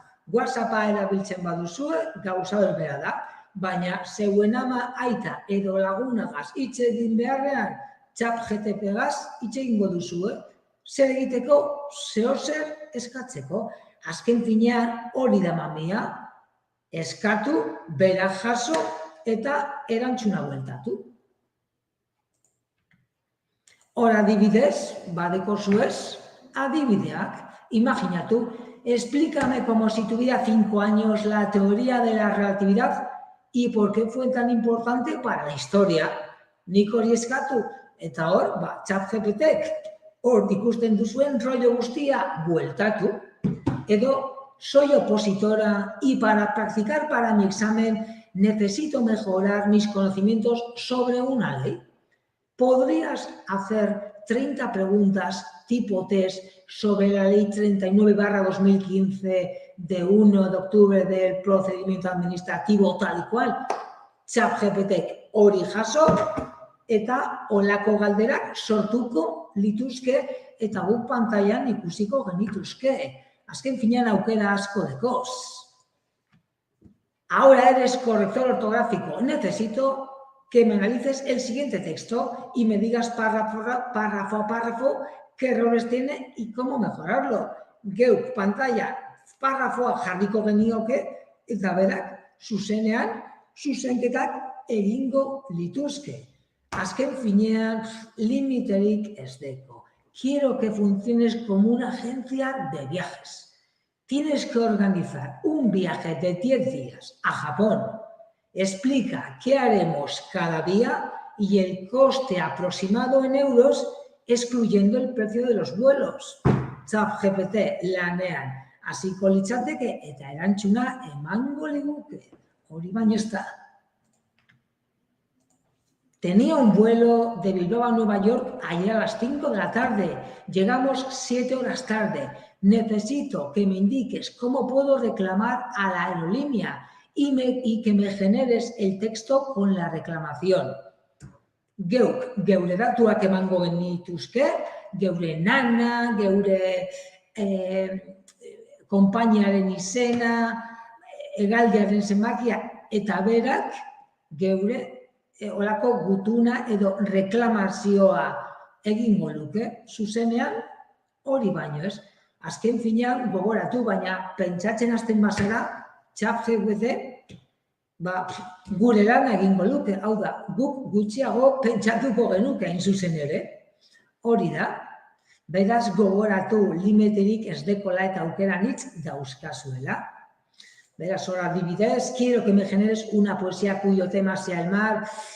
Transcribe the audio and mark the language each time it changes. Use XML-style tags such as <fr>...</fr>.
<eu>WhatsAppa erabiltzen baduzue, gauza berbera da, baina zeuen ama aita edo lagunagaz hitz egin beharrean ChatGPTgaz hitz egingo duzue, zer egiteko, zeozer eskatzeko. Azken finean hori da mamia, eskatu, berak jaso eta erantzuna bueltatu. Hor adibidez, badeko zuez, adibideak. Imaginatu,</eu> <es>explícame como si tuviera 5 años la teoría de la relatividad y por qué fue tan importante para la historia.</es> <eu>Nik hori eskatu, eta hor, ChatGPTek, hor ikusten duzuen rollo guztia bueltatu.</eu> <es>Edo, soy opositora y para practicar para mi examen necesito mejorar mis conocimientos sobre una ley. ¿Podrías hacer 30 preguntas tipo test sobre la ley 39/2015 de 1 de octubre del procedimiento administrativo tal y cual?</es> <eu>ChatGPTek hori jaso eta olako galderak sortuko lituzke eta guk pantailan ikusiko genituzke. Azken finean aukera asko dekoz.</eu> <es>Ahora eres corrector ortográfico. Necesito que me analices el siguiente texto y me digas párrafo a párrafo qué errores tiene y cómo mejorarlo.</es> <eu>Geuk pantalla párrafoa jarriko genioke eta berak zuzenketak egingo lituzke. Azken finean limiterik ez deko.</eu> <es>Quiero que funciones como una agencia de viajes. Tienes que organizar un viaje de 10 días a Japón. Explica qué haremos cada día y el coste aproximado en euros, excluyendo el precio de los vuelos.</es> <eu>ChatGPT lanean hasiko litzateke eta erantzuna emango liguke. Hori baino ez da.</eu> <es>Tenía un vuelo de Bilbao a Nueva York ayer a las 5 de la tarde. Llegamos 7 horas tarde. Necesito que me indiques cómo puedo reclamar a la aerolínea y que me generes el texto con la reclamación.</es> <eu>Geure datuak emango genituzke, geure nana, geure konpainiaren izena, hegaldiaren zenbakia, eta berak geure olako gutuna edo reklamazioa egingo luke, zuzenean hori baino ez. Azken finean gogoratu, baina pentsatzen hasten bazara, ChatGPT gure lana egingo luke, hau da, guk gutxiago pentsatuko genuke hain zuzen ere. Hori da, beraz gogoratu limiterik ez dekola eta aukeran hitz dauzkazuela. Beraz, hor adibidez,</eu> <es>quiero que me generes una poesía cuyo tema sea el mar.</es>